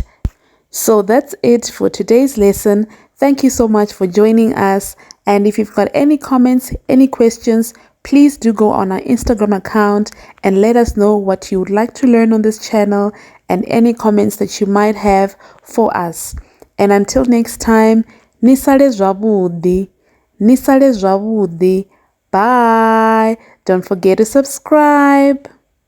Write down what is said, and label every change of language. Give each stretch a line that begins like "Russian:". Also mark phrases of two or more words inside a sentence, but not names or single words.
English: So that's it for today's lesson. Thank you so much for joining us. And if you've got any comments, any questions, please do go on our Instagram account and let us know what you would like to learn on this channel and any comments that you might have for us. And until next time,
Venda: nisale zwavhuḓi. Nisale zwavhuḓi.
English: Bye. Don't forget to subscribe.